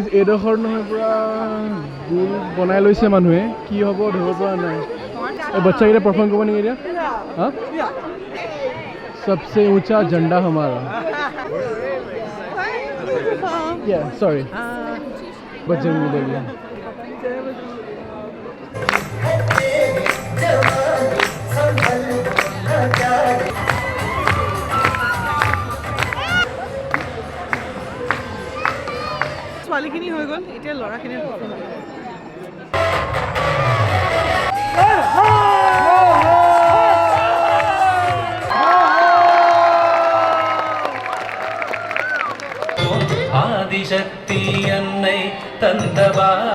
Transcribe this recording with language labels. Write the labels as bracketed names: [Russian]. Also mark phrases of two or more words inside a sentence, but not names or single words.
[Assamese] এইডোখৰ নহয় পুৰা গোল বনাই লৈছে মানুহে কি হ'ব ধৰিব পৰা নাই এই বাচ্চাকেইটা পাৰফৰ্ম কৰিব নেকি এতিয়া হা [Hindi] सबसे ऊंचा झंडा हमारा सॉरी बजरंग दल [Assamese] ছোৱালীখিনি হৈ গ'ল এতিয়া ল'ৰাখিনি [Tamil] ஆதிசக்தி என்னை தந்தவா